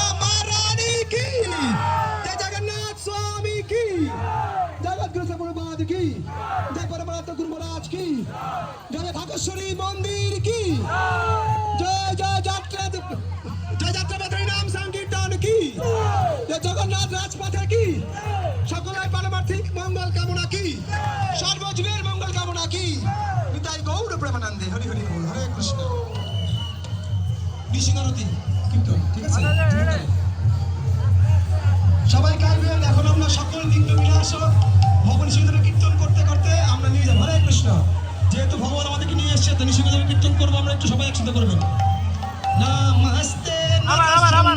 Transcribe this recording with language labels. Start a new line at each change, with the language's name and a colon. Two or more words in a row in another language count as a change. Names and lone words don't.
Hindi: महारानी की जय जगन्नाथ स्वामी की जगत गुरु प्रभुपाद की जय परमात्मा गुरु महाराज की जय भागेश्वरी मंदिर की जय जय यात्रा हरे राम संकीर्तन की जय जगन्नाथ राजपथे की
Bangla: সকলের পারমার্থিক মঙ্গল কামনা কি সর্বজীবের মঙ্গল কামনা কি নিতাই গৌর প্রেমানন্দে হরি হরি বল হরে কৃষ্ণ বিষ্ণুরতি কীর্তন ঠিক আছে সবাই গাইবেন এখন আমরা সকল নিত্য বিলাস ভগবান শ্রীধরে কীর্তন করতে করতে আমরা নিয়ে যাব হরে কৃষ্ণ যেহেতু ভগবান আমাদেরকে নিয়ে এসেছে তো নিশ্চিত কীর্তন করবো আমরা একটু সবাই একসাথে করবেন নমস্তে